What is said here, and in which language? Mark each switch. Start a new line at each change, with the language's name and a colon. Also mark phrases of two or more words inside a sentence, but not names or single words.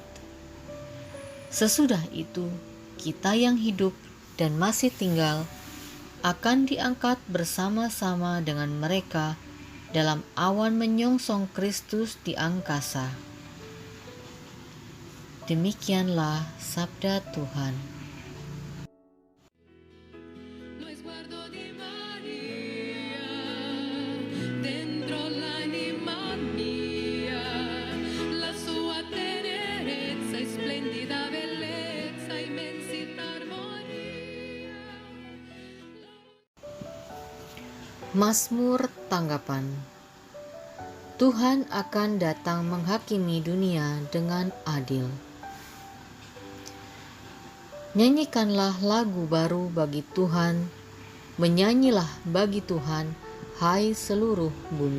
Indonesian: Sesudah itu, kita yang hidup dan masih tinggal akan diangkat bersama-sama dengan mereka dalam awan menyongsong Kristus di angkasa. Demikianlah sabda Tuhan.
Italian: Lo sguardo di Maria dentro l'anima mia, la sua tenerezza e splendida bellezza, immensità, armonia.
Indonesian: Mazmur tanggapan. Tuhan akan datang menghakimi dunia dengan adil. Nyanyikanlah lagu baru bagi Tuhan, menyanyilah bagi Tuhan, hai seluruh bumi.